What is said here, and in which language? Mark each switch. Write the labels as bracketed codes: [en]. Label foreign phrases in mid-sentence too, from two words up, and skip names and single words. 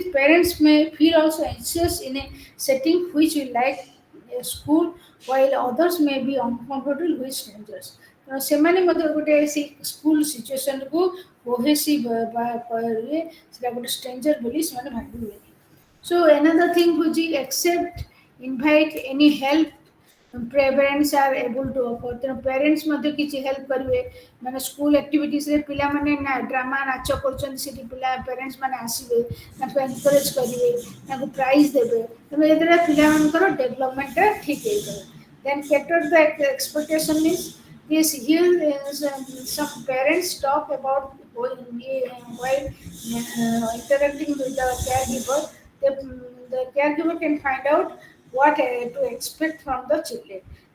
[en] parents may feel also anxious in a setting which we like a school while others may be uncomfortable with strangers [or] ସେମାନେ ମଧ୍ୟ ଗୋଟେ ସେ ସ୍କୁଲ ସିଚୁଏସନକୁ କୋହେସିଭ୍ କରିବେ ସେଟା ଗୋଟେ ଷ୍ଟ୍ରେଞ୍ଜର ବୋଲି ସେମାନେ ଭାବିବେନି [en] so another thing which is accept invite any help parents are able to offer [or] ତେଣୁ ପ୍ୟାରେଣ୍ଟସ୍ ମଧ୍ୟ କିଛି ହେଲ୍ପ କରିବେ ମାନେ [en] school activitiesରେ [or] ପିଲାମାନେ ଡ୍ରାମା ନାଚ କରୁଛନ୍ତି ସେଠି ପିଲା ପ୍ୟାରେଣ୍ଟସ୍ ମାନେ ଆସିବେ ତାଙ୍କୁ ଏନକରେଜ୍ କରିବେ ତାଙ୍କୁ ପ୍ରାଇଜ୍ ଦେବେ ତେଣୁ ଏଦ୍ୱାରା ପିଲାମାନଙ୍କର ଡେଭଲପମେଣ୍ଟଟା ଠିକ୍ ହେଇପାରିବ ଦେନ୍ [en] cater the expectation means yes here some parents talk about while interacting with the caregiver the caregiver can find out what to expect from the children.